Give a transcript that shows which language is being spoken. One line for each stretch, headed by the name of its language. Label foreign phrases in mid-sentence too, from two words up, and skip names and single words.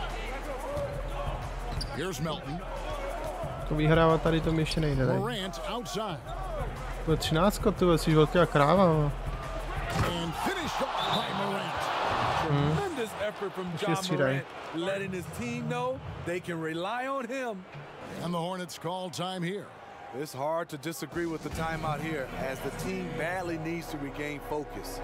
English: Here's Melton.
Czech: To vyhrávat tady to mi ještě nejde.
English: Morant outside.
Czech: To je 13, ty jsi velká kráva.
English: And finished off by Morant. Tremendous effort from John Morant, letting his team know they can rely on him. And the Hornets call time here. It's hard to disagree with the timeout here, as the team badly needs to regain focus.